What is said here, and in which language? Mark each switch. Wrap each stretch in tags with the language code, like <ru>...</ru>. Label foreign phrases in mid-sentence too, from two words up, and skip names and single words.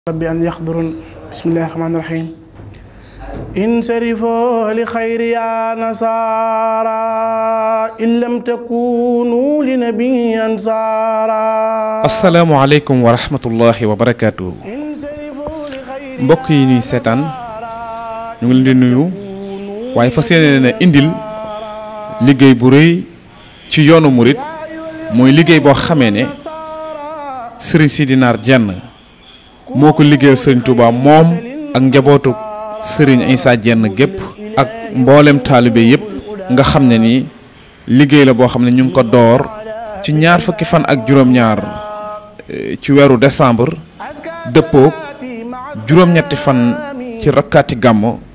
<ar>ربي أن يحضرون بسم الله الرحمن الرحيم انصرفوا لخير يا نصارى إن لم تكونوا لنبي أنصارا السلام عليكم ورحمة الله وبركاته</ar> <wo>mbokk yi ñuy seetaan ñu ngi leen di nuyu waaye fas yéene na indil liggéey bu rëy ci yoonu murit mooy liggéey boo xamee ne Serigne Sidi Nar Diène moo ko liggéeyal Serigne Touba moom ak njabootu Serigne Issa Diène gépp ak mboolem taalibe yëpp nga xam ne nii liggéey la boo xam ne ñu ngi ko door ci ñaar fukki fan ak juróom-ñaar ci weeru décembre dëppook juróom-ñetti fan ci rakkaati gàmmo</wo>